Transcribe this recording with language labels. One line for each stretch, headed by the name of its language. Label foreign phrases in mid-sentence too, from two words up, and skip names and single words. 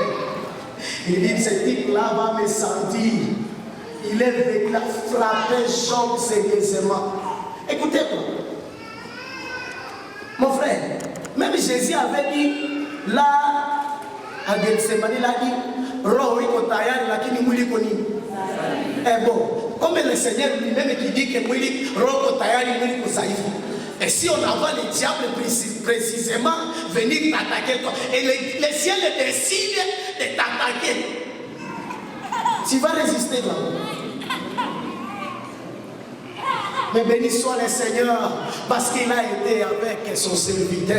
French: Il dit, ce type-là va me sentir. Il est venu frapper Job sérieusement. Écoutez-moi. Mon frère, même Jésus avait dit, là, à Gethsemane, il a dit,
Swahili: Roho iko tayari lakini mwili iko nini?
French: Bon, comme le Seigneur lui-même qui dit que
Swahili: mwili roho iko tayari, mwili iko dhaifu.
French: Et si on envoie le diable précisément venir t'attaquer toi, et le ciel décide de t'attaquer, tu vas résister là. Mais béni soit le Seigneur parce qu'il a été avec son serviteur.